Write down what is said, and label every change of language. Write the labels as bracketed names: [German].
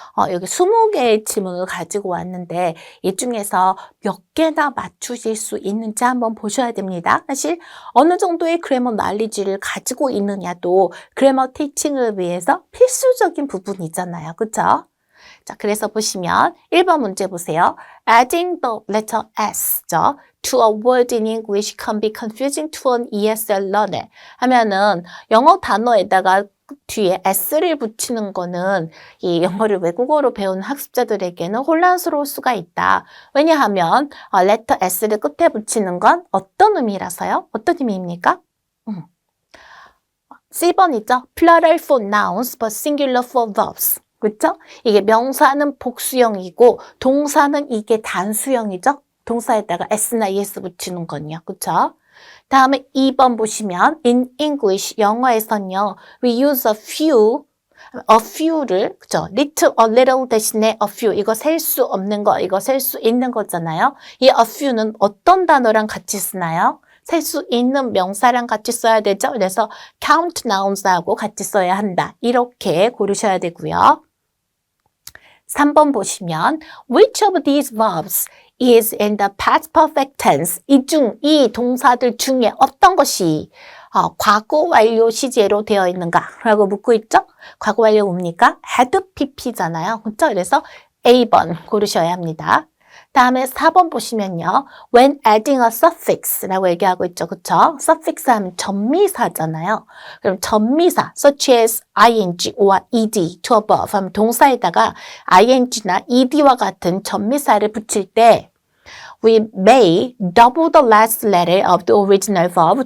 [Korean] 여기 20개의 질문을 가지고 왔는데 이 중에서 몇 개나 맞추실 수 있는지 한번 보셔야 됩니다. 사실 어느 정도의 grammar knowledge를 가지고 있느냐도 grammar teaching을 위해서 필수적인 부분이잖아요. 그렇죠? 자, 그래서 보시면 1번 문제 보세요. [English] Adding the letter S죠. To a word in English can be confusing to an ESL learner. [Korean] 하면은 영어 단어에다가 뒤에 S를 붙이는 거는 이 영어를 외국어로 배우는 학습자들에게는 혼란스러울 수가 있다. 왜냐하면 letter S를 끝에 붙이는 건 어떤 의미라서요? 어떤 의미입니까? C번이죠. [English] Plural for nouns but singular for verbs. [Korean] 그렇죠? 이게 명사는 복수형이고 동사는 이게 단수형이죠? 동사에다가 s나 es 붙이는 건요. 그렇죠? 다음에 2번 보시면 in English 영어에서는요. We use a few를 그죠? little, a little 대신에 a few 이거 셀 수 없는 거, 이거 셀 수 있는 거잖아요. 이 a few는 어떤 단어랑 같이 쓰나요? 셀 수 있는 명사랑 같이 써야 되죠. 그래서 count nouns하고 같이 써야 한다. 이렇게 고르셔야 되고요. 3번 보시면 [English] which of these verbs is in the past perfect tense? [Korean] 이 동사들 중에 어떤 것이 과거 완료 시제로 되어 있는가? 라고 묻고 있죠? 과거 완료 뭡니까? had pp잖아요. 그렇죠? 그래서 A번 고르셔야 합니다. 다음에 4번 보시면요. [English] When adding a suffix라고 [Korean] 얘기하고 있죠. 그쵸? suffix 하면 전미사잖아요. 그럼 전미사 [English] such as ing or ed to above [Korean] 하면 동사에다가 ing나 ed와 같은 전미사를 붙일 때 [English] We may double the last letter of the original verb.